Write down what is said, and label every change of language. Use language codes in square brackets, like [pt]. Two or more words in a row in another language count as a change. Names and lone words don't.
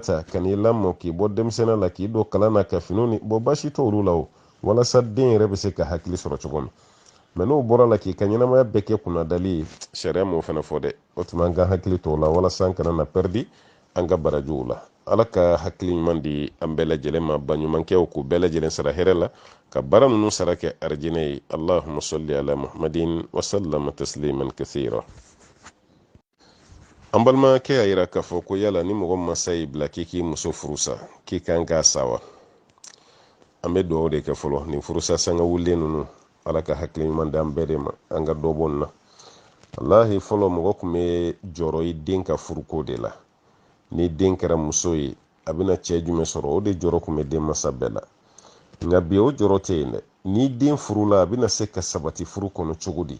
[bm] ta ka n'i lamɔ k'i bɔ denmisɛnniya la k'i don kalan na ka finiw ni bɔn baasi t'olu la o walasa den yɛrɛ bɛ se ka hakili sɔrɔ cogo min mɛ n'o bɔra la k'i ka ɲɛnamaya bɛɛ kɛ kunnadali ye sariya m'o fana fɔ dɛ o tuma an ka hakili t'o la walasa an kana na pɛridi an ka barajiw la ala ka hakili ɲuman di an bɛɛ lajɛlen ma baɲumankɛw k'u bɛɛ lajɛlen sara hɛrɛ la ka baara ninnu sara kɛ arijinɛ ye [ar] اللهم صل على محمد وسلم تسليما كثيرا [bm] an balimakɛ y'a yira k'a fɔ ko yala ni mɔgɔ masa y'i bila k'i k'i muso furusa k'i kan k'a sa wa an bɛ dugawu de kɛ fɔlɔ nin furusa sanga wulilen ninnu ala ka hakili ɲuman di an bɛɛ de ma an ka dɔ bɔ nin na walahi fɔlɔ mɔgɔ tun bɛ jɔrɔ i den ka furuko de la ni den kɛra muso ye a bɛna cɛ jumɛn sɔrɔ o de jɔrɔ tun bɛ den masa bɛɛ la nka bi o jɔrɔ tɛ yen dɛ ni den furu la a bɛna se ka sabati furu kɔnɔ cogo di